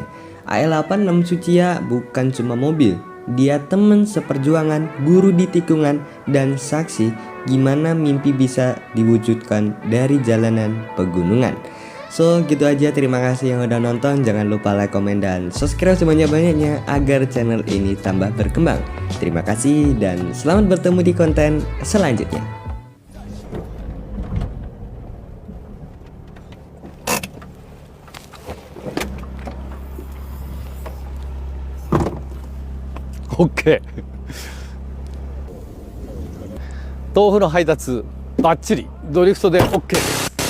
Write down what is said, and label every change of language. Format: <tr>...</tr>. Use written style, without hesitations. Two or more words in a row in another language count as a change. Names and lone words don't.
<id>AL86 Tsuchiya bukan cuma mobil, dia temen seperjuangan, guru di tikungan, dan saksi gimana mimpi bisa diwujudkan dari jalanan pegunungan. So gitu aja, terima kasih yang udah nonton. Jangan lupa like, komen, dan subscribe sebanyak-banyaknya agar channel ini tambah berkembang. Terima kasih dan selamat bertemu di konten selanjutnya.</id> <ja>OK 豆腐の配達バッチリドリフトで OK</ja>